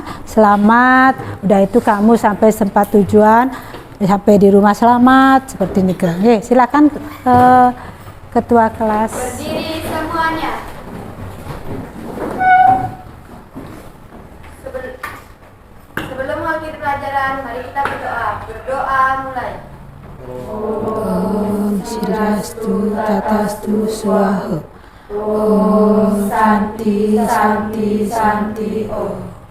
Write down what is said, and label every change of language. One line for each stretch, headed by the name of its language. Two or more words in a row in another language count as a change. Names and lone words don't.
Indonesian: Selamat, udah itu kamu sampai tempat tujuan, sampai di rumah selamat seperti ini. Oke, silakan ketua kelas. Berdiri semuanya. Sebelum mengakhiri pelajaran, mari kita berdoa. Berdoa mulai.
Sanskrit: Om Swastiastu Tatastu Swaha. Om Santi Santi Santi Om.